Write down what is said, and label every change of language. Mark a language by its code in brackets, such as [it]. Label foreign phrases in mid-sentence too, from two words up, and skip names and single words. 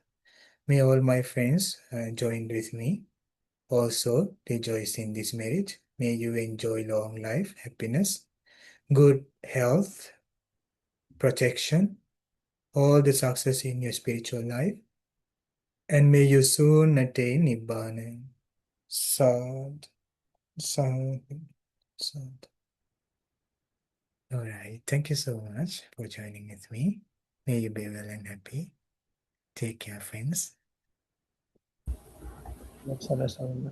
[en] May all my friends join with me also rejoice in this merit. May you enjoy long life, happiness, good health, protection, all the success in your spiritual life, and may you soon attain Nibbana. [pi] Sadhu, sadhu, sadhu. [en] All right. Thank you so much for joining with me. May you be well and happy. Take care, friends. Sama-sama.